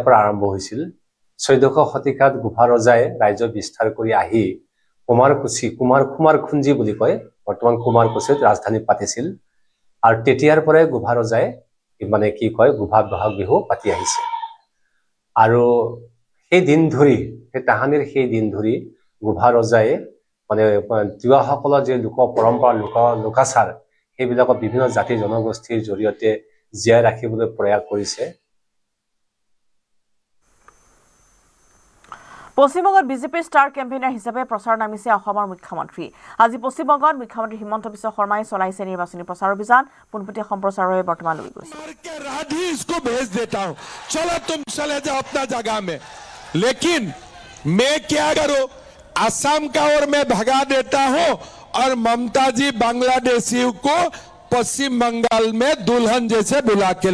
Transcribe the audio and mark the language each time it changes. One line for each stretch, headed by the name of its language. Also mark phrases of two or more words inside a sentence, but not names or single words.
Assamese: পৰা আৰম্ভ হৈছিল 1400 শতিকাত গোভা ৰজাই ৰাজ্য বিস্তাৰ কৰি আহি কুমাৰখুঞ্জি বুলি কয় বৰ্তমান কুমাৰকুছিত ৰাজধানী পাতিছিল আৰু তেতিয়াৰ পৰাই গোভা ৰজাই মানে কি কয় গোভা বহাগ বিহু পাতি আহিছে আৰু সেই দিন ধৰি সেই তাহানিৰ সেই দিন ধৰি গোভা ৰজাই মানে তিৱাসকলৰ যে লোক পৰম্পৰা লোকাচাৰ সেইবিলাকক বিভিন্ন জাতি জনগোষ্ঠীৰ জৰিয়তে জীয়াই ৰাখিবলৈ প্ৰয়াস কৰিছে পশ্চিমবংগত বিজেপিৰ ষ্টাৰ কেম্পেইনাৰ হিচাপে প্ৰচাৰ নামিছে অসমৰ মুখ্যমন্ত্ৰী আজি পশ্চিমবংগত মুখ্যমন্ত্ৰী হিমন্ত বিশ্ব শৰ্মাই চলাইছে নিৰ্বাচনী প্ৰচাৰ অভিযান পোনপটীয়া সম্প্ৰচাৰ হৈ বৰ্তমান লৈ গৈছে
Hindi: राधी इसको भेज देता हूं चलो तुम चले जाओ अपना जगह में लेकिन मैं क्या करूं असम का और मैं भगा देता हूं और ममता जी बांग्लादेशी को पश्चिम बंगाल में दुल्हन जैसे बुला के